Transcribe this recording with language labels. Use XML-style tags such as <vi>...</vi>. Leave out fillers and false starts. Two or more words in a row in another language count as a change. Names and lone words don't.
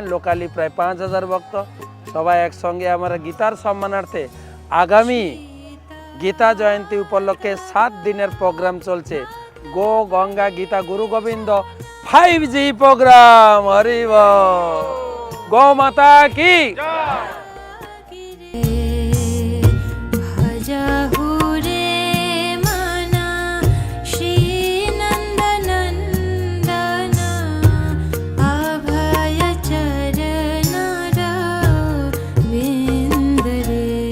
<bn>লোকালি প্রায় 5000 ভক্ত সবাই একসঙ্গে আমরা গীতার সম্মানার্থে আগামী গীতা জয়ন্তী উপলক্ষে 7 দিনের প্রোগ্রাম চলছে। গো গঙ্গা গীতা গুরু গোবিন্দ 5G প্রোগ্রাম। হরি বল। গো মাতা কি ভজহু রে মনা শ্রীনন্দনন্দন অভয় চরণার বিন্দ রে।</bn>